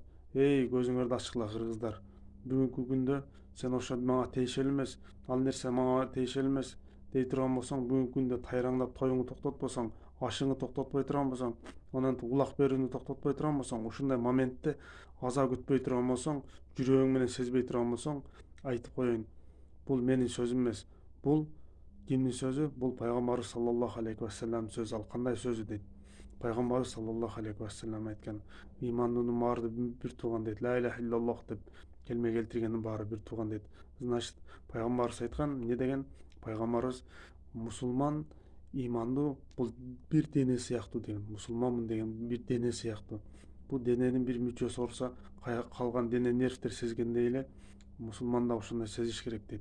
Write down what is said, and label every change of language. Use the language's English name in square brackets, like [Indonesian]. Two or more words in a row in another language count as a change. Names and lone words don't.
[Kyrgyz] Эй, көзүңөрдү ачкыла кыргыздар. Бүгүнкү күндө сен ошо мага тиешелүү эмес, ал нерсе мага тиешелүү эмес дей турган болсоң, бүгүнкү күндө тайраңдап тоюңду токтотпосоң, ашыңды токтотпой турган болсоң, анан улак берүүнү токтотпой турган болсоң, ушундай моментте аза күтпөй турган болсоң, жүрөгүң менен сезбей турган болсоң, айтып коеюн. Бул менин сөзүм эмес. Бул кимдин сөзү? Бул пайгамбарыбыз [Arabic] صلى الله عليه وسلم [Kyrgyz] сөзү. Ал кандай сөзү дейт? Пайгамбарыбыз [Arabic] صلى الله عليه وسلم [Kyrgyz] айткан: "Имандуунун баары бир тууган" дейт. [Arabic] لا إله إلا الله [Kyrgyz] деп келме келтиргендин баары бир тууган дейт. Значит, пайгамбарыбыз айткан, эмне деген? Пайгамбарыбыз мусулман имандуу бул бир дене сыяктуу деген. Мусулманмын деген бир дене сыяктуу. Бул дененин бир мүчөсү ооруса, калган дене нервтер сезгендей эле мусулман да ошондой сезиш керек дейт.